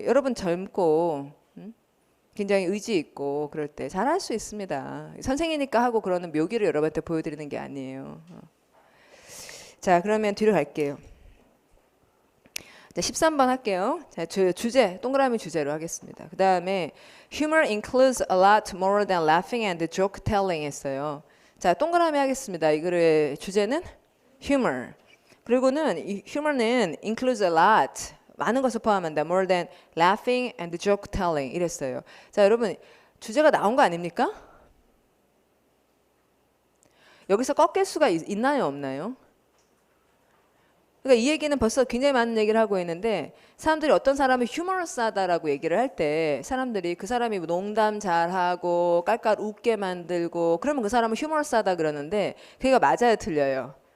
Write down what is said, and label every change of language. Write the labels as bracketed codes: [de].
[ko] 여러분 젊고 굉장히 의지 있고 그럴 때 잘할 수 있습니다. 선생이니까 하고 그러는 묘기를 여러분한테 보여드리는 게 아니에요. 자 그러면 뒤로 갈게요. 자, 13번 할게요. 자, 주제 동그라미 주제로 하겠습니다. 그 다음에 [en] humor includes a lot more than laughing and joke telling [ko] 했어요. 자 동그라미 하겠습니다. 이 글의 주제는 humor. 그리고는 이 humor는 [en] includes a lot [ko] 많은 것을 포함한다. [en] more than laughing and joke telling [ko] 이랬어요. 자 여러분 주제가 나온 거 아닙니까? 여기서 꺾일 수가 있나요 없나요? 그러니까 이 얘기는 벌써 굉장히 많은 얘기를 하고 있는데 사람들이 어떤 사람이 휴머러스하다라고 얘기를 할 때 사람들이 그 사람이 농담 잘하고 깔깔 웃게 만들고 그러면 그 사람은 휴머러스하다 그러는데 그게 맞아요 틀려요?